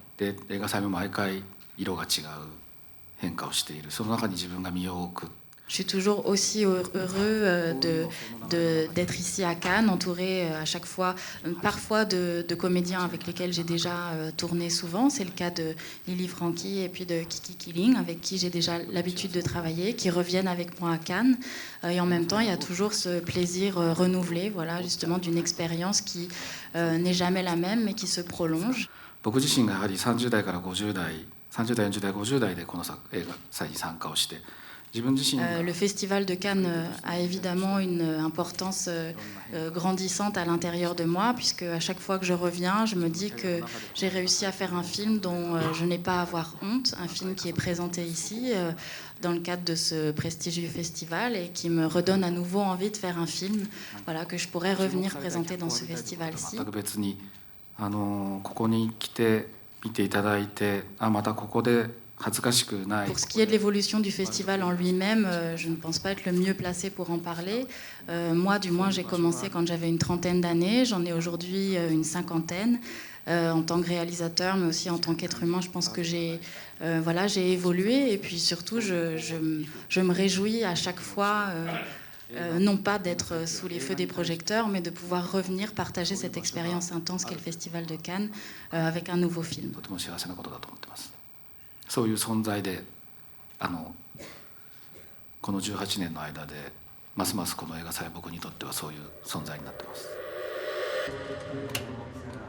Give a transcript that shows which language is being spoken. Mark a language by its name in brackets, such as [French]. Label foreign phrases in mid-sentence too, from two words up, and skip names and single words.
[French] Je suis toujours aussi heureux d'être ici à Cannes, entouré à chaque fois, parfois de comédiens avec lesquels j'ai déjà tourné souvent. C'est le cas de Lily Franky et puis de Kiki Killing, avec qui j'ai déjà l'habitude de travailler, qui reviennent avec moi à Cannes. Et en même temps, il y a toujours ce plaisir renouvelé, voilà, justement, d'une expérience qui n'est jamais la même, mais qui se prolonge. [Japanese] 僕自身がやはり30代から50代、30代、40代、50代でこの映画祭に参加をして。 [French] Le Festival de Cannes a évidemment une importance grandissante à l'intérieur de moi, puisque à chaque fois que je reviens, je me dis que j'ai réussi à faire un film dont je n'ai pas à avoir honte, un film qui est présenté ici dans le cadre de ce prestigieux festival et qui me redonne à nouveau envie de faire un film, voilà, que je pourrais revenir présenter dans ce festival-ci. [Japanese] ここに来て見ていただいて、またここで [French] Pour ce qui est de l'évolution du festival en lui-même, je ne pense pas être le mieux placé pour en parler. Moi, du moins, j'ai commencé quand j'avais une trentaine d'années. J'en ai aujourd'hui une cinquantaine. En tant que réalisateur, mais aussi en tant qu'être humain, je pense que j'ai évolué. Et puis surtout, je me réjouis à chaque fois, non pas d'être sous les feux des projecteurs, mais de pouvoir revenir partager cette expérience intense qu'est le Festival de Cannes avec un nouveau film. [Japanese] そういう存在でこの18年の間でますますこの映画祭は僕にとってはそういう存在になってます。